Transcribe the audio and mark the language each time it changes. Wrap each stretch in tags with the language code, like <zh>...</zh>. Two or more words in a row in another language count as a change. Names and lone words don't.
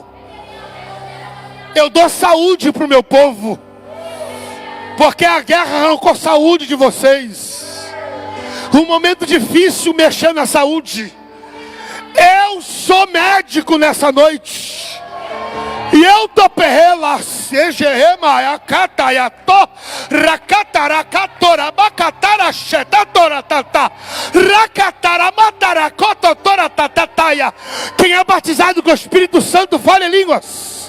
<pt>Eu dou saúde para o meu povo, porque a guerra arrancou saúde de vocês. Um momento difícil mexer na saúde. Eu sou médico nessa noite. E eu tô perrela, sejerema, yakatayato, rakataracatora, bacatara, xetatora, tata, rakatara, mataracototora, tatataya. Quem é batizado com o Espírito Santo, fale em línguas.</pt>